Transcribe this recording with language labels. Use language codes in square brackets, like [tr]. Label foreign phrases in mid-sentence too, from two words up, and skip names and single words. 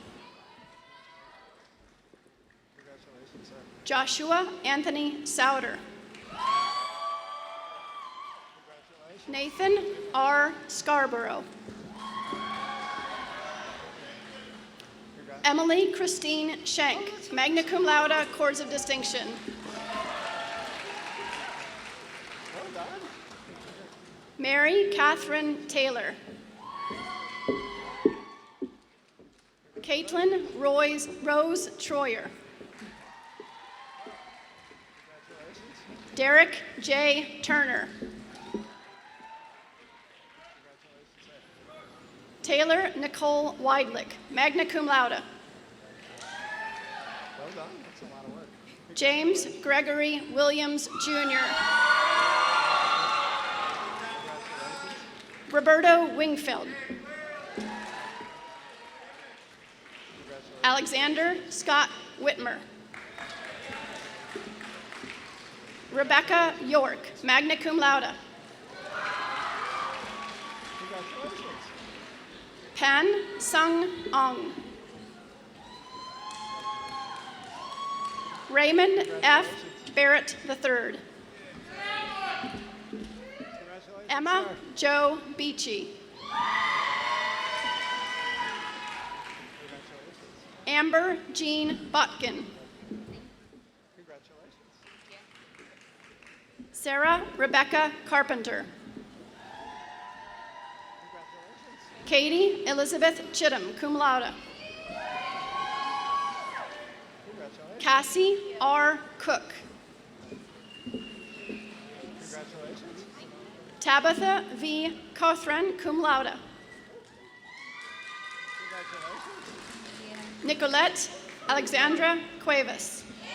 [en] Congratulations, sir. Joshua Anthony Souter. Congratulations. Nathan R. Scarborough. Emily Christine Schenk, [la] magna cum laude, [en] cords of distinction. Well done. Mary Catherine Taylor. Caitlin Rose Troyer. Congratulations. Derek J. Turner. Congratulations, sir. Taylor Nicole Weidlich, [la] magna cum laude. [en] Well done. That's a lot of work. James Gregory Williams, Jr. Roberto Wingfield. Alexander Scott Whitmer. Rebecca York, [la] magna cum laude. [en] Pan Sung Ong. Raymond F. Barrett III. Emma Jo Beachy. Amber Jean Botkin. Sarah Rebecca Carpenter. Katie Elizabeth Chittum, [la] cum laude. [en] Cassie R. Cook. Tabitha V. Cothran, [la] cum laude. [en] Nicolette Alexandra Cuevas.